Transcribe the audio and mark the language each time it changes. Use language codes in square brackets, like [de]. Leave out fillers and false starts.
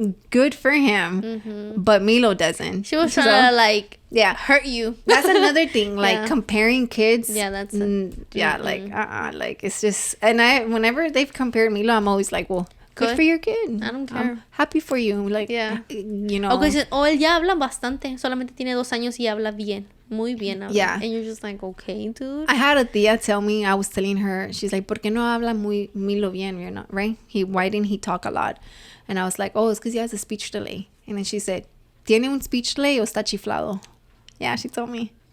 [en] Good for him. But Milo doesn't. She was trying to like hurt you. That's another thing. Like comparing kids. Yeah, that's like it's just, and whenever they've compared Milo, I'm always like, well, good for your kid. I don't care. I'm happy for you. Like, you know. [es] Okay, él ya habla bastante. Solamente tiene 2 años y habla bien. Muy bien habla. [en] Yeah. And you're just like, okay, dude. I had a tía tell me, I was telling her, she's like, [es] ¿por qué no habla muy Milo bien? [en] You know, right? Why didn't he talk a lot? And I was like, oh, it's because he has a speech delay. And then she said, [es] ¿tiene un speech delay o está chiflado? [en] Yeah, she told me.